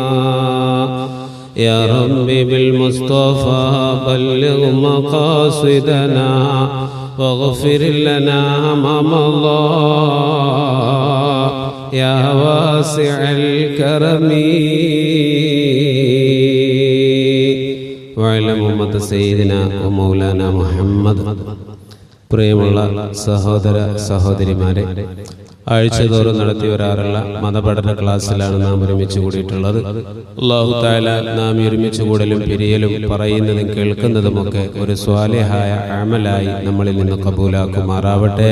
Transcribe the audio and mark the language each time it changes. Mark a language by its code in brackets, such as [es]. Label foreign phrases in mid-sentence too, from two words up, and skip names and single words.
[ar] يا ربي بالمصطفى بلغ مقاصدنا واغفر لنا ما مضى يا واسع الكرم. وعلى محمد سيدنا ومولانا محمد. [ml] പ്രിയമുള്ള സഹോദര സഹോദരിമാരെ, ആഴ്ചതോറും നടത്തി വരാറുള്ള മതപഠന ക്ലാസ്സിലാണ് നാം ഒരുമിച്ച് കൂടിയിട്ടുള്ളത്. [ar] الله تعالى [ml] നാം ഒരുമിച്ച് കൂടലും പിരിയലും പറയുന്നതും കേൾക്കുന്നതുമൊക്കെ ഒരു സ്വാലിഹായ അമലായി നമ്മളിൽ നിന്ന് കബൂലാക്കുമാറാവട്ടെ.